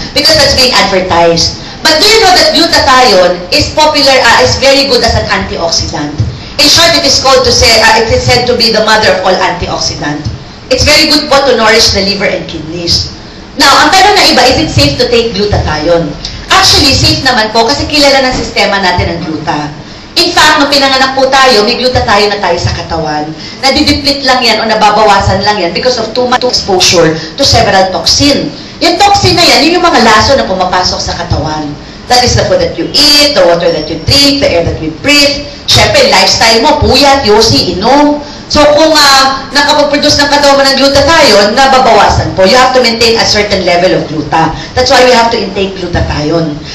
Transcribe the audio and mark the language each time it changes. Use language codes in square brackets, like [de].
[en] Because that's being advertised. But do you know that glutathione is popular, is very good as an antioxidant? In short, it is said to be the mother of all antioxidant. It's very good po to nourish the liver and kidneys. Now, [tl] ang tanong na iba, [en] is it safe to take glutathione? [tl] Actually, safe naman po kasi kilala ng sistema natin ang gluta. In fact, nung pinanganak po tayo, may glutathione na tayo sa katawan. Nadideplete lang yan o nababawasan lang yan [en] because of too much exposure to several toxin. [tl] Yung toxin na yan, yun yung mga laso na pumapasok sa katawan. [en] That is the food that you eat, the water that you drink, the air that we breathe. [tl] Siyempre, lifestyle mo, puyat, yosi, inom. So, kung nakapag-produce ng katawan mo ng glutathione, nababawasan po. [en] You have to maintain a certain level of gluta. That's why we have to intake glutathione.